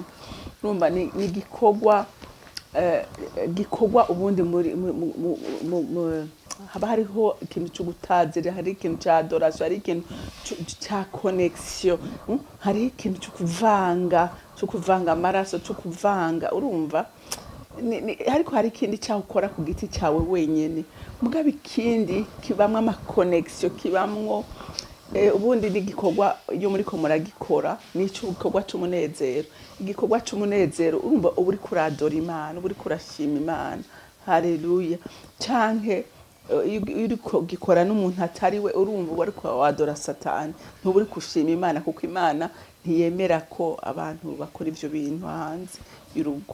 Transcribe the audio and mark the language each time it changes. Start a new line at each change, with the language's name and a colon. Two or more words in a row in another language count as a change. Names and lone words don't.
Rundi: Urumva ni gikorwa ubundi muri haba hariho ikintu cyo gutazira, hari ikintu cya adoration, hari ikintu cya connection, hari ikintu cyo kuvanga amaraso, cyo kuvanga, urumva ariko hari ikindi cyaho ukora ku giti cyawe wenyene, mugabe ikindi kibamwe ama connection, kibamwo ubundi ni gikorwa iyo muri ko muragikora ni igikorwa cy'umunezero. Igikorwa cy'umunezero urumva uba uri kuradora Imana, uba uri kurashima Imana. Haleluya. Canke uri gikora n'umuntu atari we, urumva uba uri kuwadora Satani, ntuba uri kushima Imana, kuko Imana ntiyemera ko abantu bakora ivyo bintu hanze y'urugo.